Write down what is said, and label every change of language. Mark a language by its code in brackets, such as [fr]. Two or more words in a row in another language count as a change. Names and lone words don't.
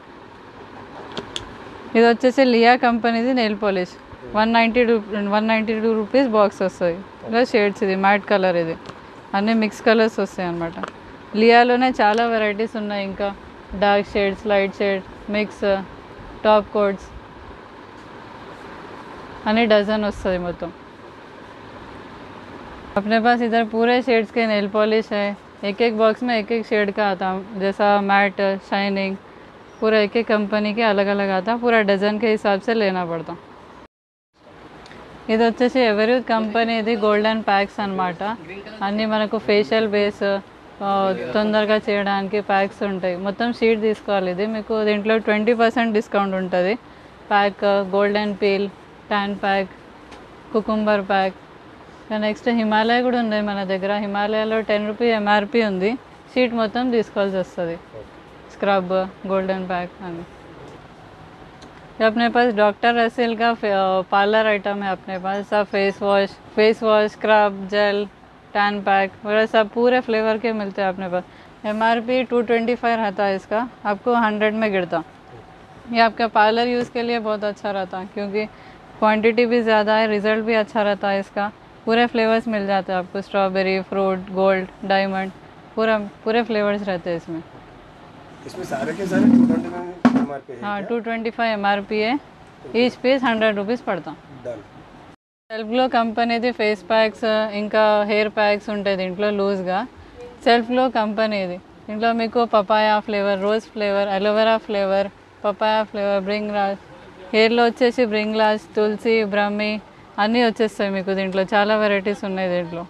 [te] ఇది వచ్చేసి లియా కంపెనీది [en] nail polish, [te] 192 [en] rupees box [te] వస్తుంది. ఇలా షేడ్స్. [en] matte colour. [te] అన్ని [en] mix colours [te] వస్తాయి అన్నమాట. లియాలోనే చాలా వెరైటీస్ ఉన్నాయి. ఇంకా [en] dark shades, light shade, mix, top coats [te] అని డజన్ వస్తుంది మొత్తం। अपने पास इधर पूरे शेड्स के नेल पॉलिश है, एक एक बॉक्स में एक एक शेड का आता, जैसा मैट, शाइनिंग, पूरा एक एक कंपनी के अलग अलग आता, पूरा डजन के हिसाब से लेना पड़ता। ఇది వచ్చేసి ఎవరీత్ కంపెనీ, ఇది [en] golden packs [te] అన్నమాట. అన్నీ మనకు [en] facial base [te] తొందరగా చేయడానికి ప్యాక్స్ ఉంటాయి. మొత్తం షీట్ తీసుకోవాలి. ఇది మీకు దీంట్లో 20% డిస్కౌంట్ ఉంటుంది. [en] pack golden peel, tan pack, cucumber pack. [te] నెక్స్ట్ హిమాలయ కూడా ఉంది మన దగ్గర. హిమాలయలో 10 [en] rupee MRP [te] ఉంది. షీట్ మొత్తం తీసుకోవాల్సి వస్తుంది. స్క్రబ్, [en] golden pack [te] అని. [hi] अपने पास डॉक्टर रसेल का [en] parlour item [hi] है अपने पास। सब [en] face wash, scrub, gel, tan pack [hi] वगैरह सब पूरे फ्लेवर के मिलते हैं अपने पास। एमआरपी 225 रहता है इसका, आपको 100 में गिरता। ये आपका [en] parlour use [hi] के लिए बहुत अच्छा रहता है, क्योंकि क्वांटिटी भी ज़्यादा है, रिज़ल्ट भी अच्छा रहता है इसका। पूरे फ्लेवर्स मिल जाते हैं आपको, [en] strawberry, fruit, gold, diamond, [hi] पूरे फ्लेवर्स रहते हैं इसमें। इसमें सारे के सारे 225 MRP है। हाँ 225 MRP है, [en] each piece 100 rupees పడతాం। డన్। [te] సెల్ఫ్ గ్లో కంపెనీది [en] face packs [te] ఇంకా [en] hair packs [te] ఉంటాయి దీంట్లో లూజ్గా। సెల్ఫ్ గ్లో కంపెనీది, దీంట్లో మీకు [en] papaya flavour, rose flavour, aloe vera flavour, papaya flavour, [te] బ్రింగ్ రాజ్, హెయిర్లో వచ్చేసి బ్రింగ్ రాజ్, తులసి, బ్రహ్మి అన్నీ వచ్చేస్తాయి మీకు దీంట్లో, చాలా వెరైటీస్ ఉన్నాయి దీంట్లో।